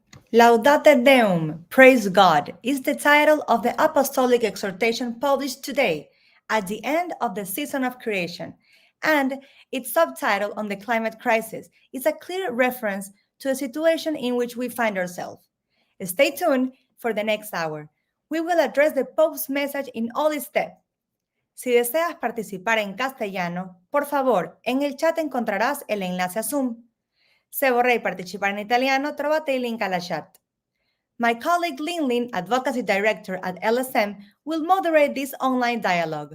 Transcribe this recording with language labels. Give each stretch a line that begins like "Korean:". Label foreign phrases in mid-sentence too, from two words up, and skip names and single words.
English: Laudate Deum, Praise God, is the title of the Apostolic Exhortation published today at the end of the season of creation, and its subtitle on the climate crisis is a clear reference to the situation in which we find ourselves. Stay tuned for the next hour. We will address the Pope's message in all its depth.
Spanish: Si deseas participar en castellano, por favor, en el chat encontrarás el enlace a Zoom.
Italian: Se vorrei partecipare in italiano, trovate il link alla chat.
English: My colleague Lin Lin, Advocacy Director at LSM, will moderate this online dialogue.